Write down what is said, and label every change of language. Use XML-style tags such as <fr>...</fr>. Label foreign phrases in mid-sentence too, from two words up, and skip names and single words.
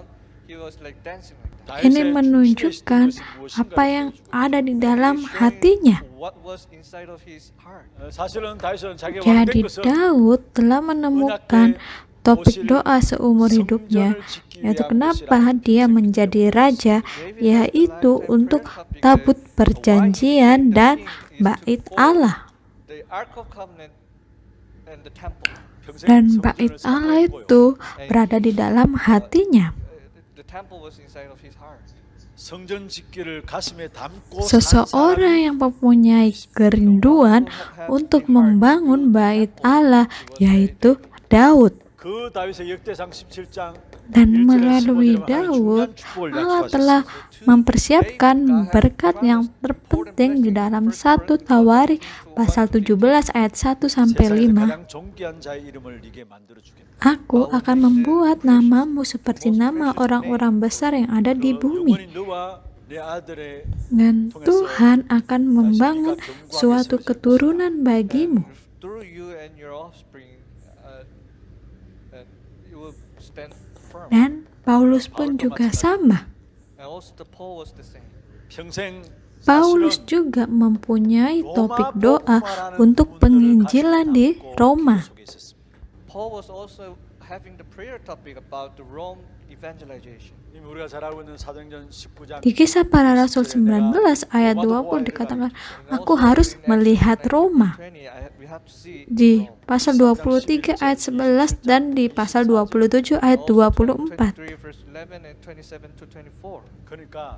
<en>He was like dancing like that.</en> <id>Ini menunjukkan apa yang ada di dalam hatinya.</id> <en>What was inside of his heart.</en> <ko>사실은 다윗은 자기</ko> <id>Jadi</id> <ko>왕된 것은</ko> <id>Daud telah menemukan topik doa seumur hidupnya, yaitu kenapa dia menjadi raja, yaitu untuk tabut perjanjian dan bait Allah.</id> <en>The Ark of Covenant and the temple.</en> <id>Dan bait Allah itu berada di dalam hatinya.</id> <en>The temple was inside of his heart.</en> <ko>성전 짓기를 가슴에 담고</ko> <id>Seseorang yang mempunyai kerinduan untuk membangun bait Allah, yaitu Daud.</id> <ko>그 다윗의 역대상 17장</ko> <id>Dan melalui Daud, Allah telah mempersiapkan berkat yang terpenting di dalam 1 Tawari pasal 17 ayat 1 sampai 5.</id> <ko>가장 존귀한 자의 이름을 네게 만들어 주겠다.</ko> <id>Aku akan membuat namamu seperti nama orang-orang besar yang ada di bumi.</id> <ko>영원히 너와 내 아들의</ko> <id>Dan Tuhan akan membangun suatu keturunan bagimu.</id> <en>Through you and your offspring, you will stand firm.</en> <id>Dan Paulus pun juga sama.</id> <en>And also the Paul was the same.</en> <ko>평생</ko> <id>Paulus juga mempunyai topik doa untuk penginjilan di Roma.</id> <en>Paul was also having the prayer topic about the Rome evangelization.</en> <ko>이미 우리가 잘 알고 있는 사도행전 19장</ko> <id>Di Kisah Para Rasul 19 ayat 20 dikatakan, aku harus melihat Roma. Di pasal 23 ayat 11 dan di pasal 27 ayat 24.</id> <ko>그러니까</ko>